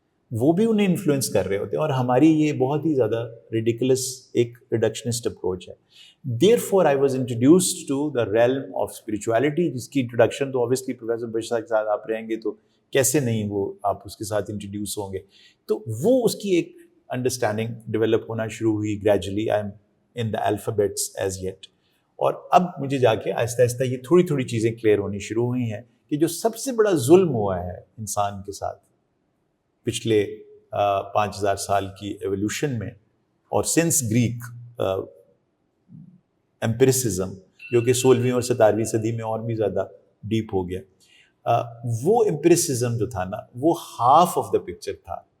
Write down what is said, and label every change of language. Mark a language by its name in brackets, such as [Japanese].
[Urdu] وہ بھی انہیں انفلوئنس کر رہے ہوتے ہیں. اور ہماری یہ بہت ہی زیادہ ریڈیکولس ایک ریڈکشنسٹ اپروچ ہے. [English] therefore I was introduced to the realm of spirituality, [Urdu] جس کی انٹروڈکشن تو اوبیسلی پروفیسر بشرا کے ساتھ آپ رہیں گے تو کیسے نہیں وہ آپ اس کے ساتھ انٹروڈیوس ہوں گے. تو وہ اس کی ایک انڈرسٹینڈنگ ڈیولپ ہونا شروع ہوئی gradually. [English] I am in the alphabets as yet. [Urdu] اور اب مجھے جا کے آہستہ آہستہ یہ تھوڑی تھوڑی چیزیں کلیئر ہونی شروع ہوئی ہیں کہ جو سب سے بڑا ظلم ہوا ہے انسان کے ساتھ پچھلے 5000 سال کی ایولیوشن میں, اور [English] since Greek empiricism [Urdu] جو کہ 16ویں اور 17ویں صدی میں اور بھی زیادہ ڈیپ ہو گیا, وہ ایمپیریسزم جو تھا نا وہ [English] half of the picture [Urdu] تھا.